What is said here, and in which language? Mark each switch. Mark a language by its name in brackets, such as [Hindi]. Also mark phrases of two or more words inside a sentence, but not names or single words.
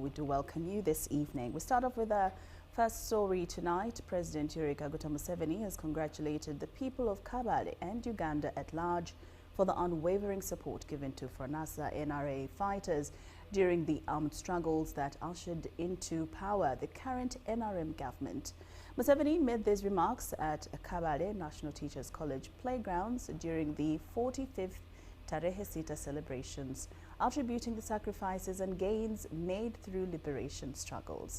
[English] We do welcome you this evening. We start off with our first story tonight. President Yoweri Kaguta Museveni has congratulated the people of Kabale and Uganda at large for the unwavering support given to Fronasa NRA fighters during the armed struggles that ushered into power the current NRM government. Museveni made these remarks at Kabale National Teachers College playgrounds during the 45th Tarehe Sita celebrations, attributing the sacrifices and gains made through liberation struggles.